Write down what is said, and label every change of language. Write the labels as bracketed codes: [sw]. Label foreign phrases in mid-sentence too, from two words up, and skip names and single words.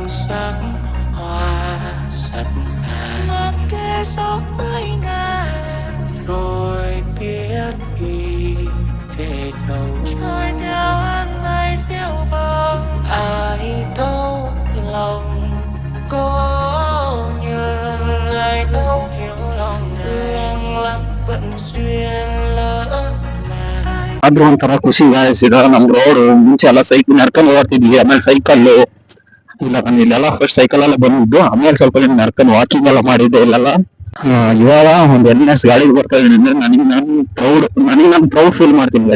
[vi] sắc hoa sập bàn mặc kệ gió mấy ngàn rồi biết đi về đâu trôi theo áng mây phiêu bờ ai đâu lòng có nhớ ai đâu hiểu lòng thương lắm vẫn duyên lỡ làng [kn] ಆದ್ರೂ ಒಂಥರ ಖುಷಿ ಗಾಯಸ್. ಇದ ನಮ್ ರೋಡ್ ಮುಂಚೆ ಎಲ್ಲ ಸೈಕಲ್ ನಡ್ಕೊಂಡು ಓಡ್ತಿದ್ವಿ, ಆಮೇಲೆ ಸೈಕಲ್ ಇಲ್ಲ, ನಾನು ಇಲ್ಲೆಲ್ಲ ಫಸ್ಟ್ ಸೈಕಲ್ ಎಲ್ಲ ಬಂದಿದ್ದು, ಆಮೇಲೆ ಸ್ವಲ್ಪ ನಡ್ಕೊಂಡು ವಾಕಿಂಗ್ ಎಲ್ಲ ಮಾಡಿದ್ದೆ ಇಲ್ಲೆಲ್ಲ. ಇವಾಗ ಒಂದು NS ಗಾಡಿಗೆ ಬರ್ತಾ ಇದೀನಿ ಅಂದ್ರೆ ನನಗೆ ನಾನು [en] proud feel [kn] ಮಾಡ್ತೀನಿ ಗೈಸ್.